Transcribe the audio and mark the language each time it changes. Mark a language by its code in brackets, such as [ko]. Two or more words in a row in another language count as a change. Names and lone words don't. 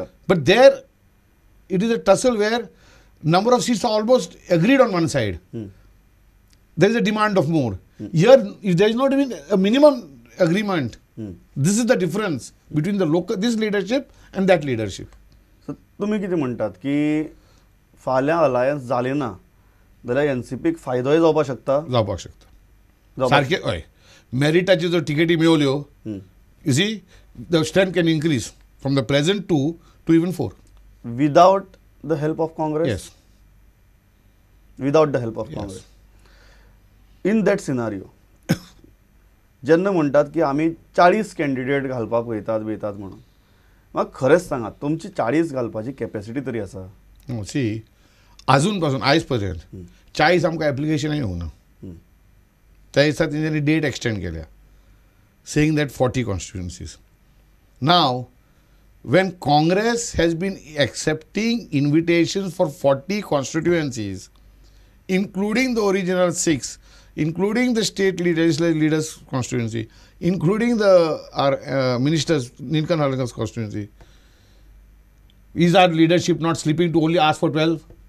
[en] But there, it is a tussle where number of seats are almost agreed on one side. There is a demand of more. Here, if there is not even a minimum agreement, this is the difference between this leadership and that leadership. So, [kok] तुम्ही किती म्हणतात की फाल्यां अलायन्स जाली ना जाल्यार एनसीपीक फायदोय जावपाक शकता. जावपाक शकता. जावपाक सारकें हय, मेरिटाच्यो जर टिकेटी मेळल्यो, हं. [en] you see the strength can increase from the present 2 to even 4. without the help of Congress. Yes. without the help of Yes. काँग्रेस. in that scenario [kok] जेन्ना म्हणटात की आमी 40 कॅन्डिडेट घालपाक वयतात म्हणून, म्हाका खरेंच सांगात तुमची 40 घालपाची कॅपॅसिटी तरी आसा? सी अजून पासून आयज पर्यंत 40 आमकां एप्लिकेशन येवंक ना. त्या दिसा तेंच्यांनी [en] date extend [kok] केल्या, [en] saying that 40 constituencies. नाव when Congress has been accepting invitations for 40 constituencies, including the original 6, including the state legislative leaders constituency, including the our ministers Nilkan Halkan's constituency, is our leadership not sleeping to only ask for 12?